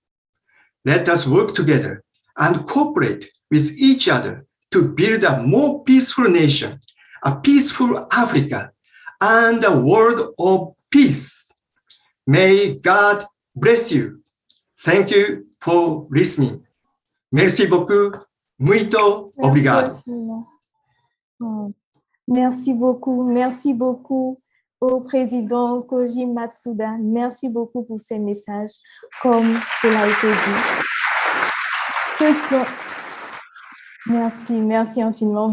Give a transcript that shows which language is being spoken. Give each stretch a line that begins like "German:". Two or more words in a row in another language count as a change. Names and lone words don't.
English: Let us work together and cooperate with each other to build a more peaceful nation a peaceful Africa, and a world of peace. May God bless you. Thank you for listening.
French: Merci beaucoup.
Portuguese: Muito obrigado.
French: Merci beaucoup au président Koji Matsuda. Merci beaucoup pour ces messages, comme cela a été dit. Merci infiniment.